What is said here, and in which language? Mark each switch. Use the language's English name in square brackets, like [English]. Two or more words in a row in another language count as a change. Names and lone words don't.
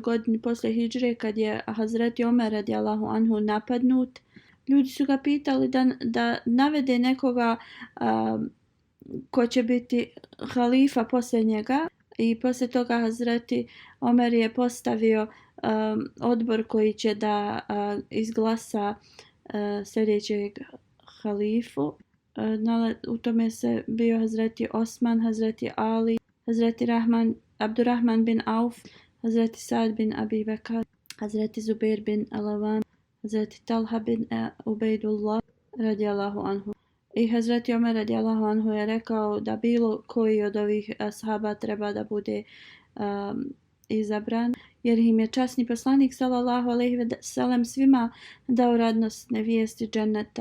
[Bosnian] godini posle hidžre, kad je Hazreti Omer [Arabic] رضي الله عنه [Bosnian] napadnut, ljudi su ga pitali da navede nekoga ko će biti halifa poslije njega. I poslije toga Hazreti Omer je postavio odbor koji će da izglasa sljedećeg halifu. U tome se bio Hazreti Osman, Hazreti Ali, Hazreti Abdurrahman bin Auf, Hazreti Sad bin Abi Bakr, Hazreti Zubair bin Alavan, Hazreti Talha bin Ubejdullah [Arabic] رضي الله عنه. [Bosnian] I Hazreti Omer [Arabic] رضي الله عنه [Bosnian] je rekao da bilo koji od ovih ashaba treba da bude izabran, jer im je časni poslanik [Arabic] صلى الله عليه وسلم [Bosnian] svima dao radosne vijesti dženneta.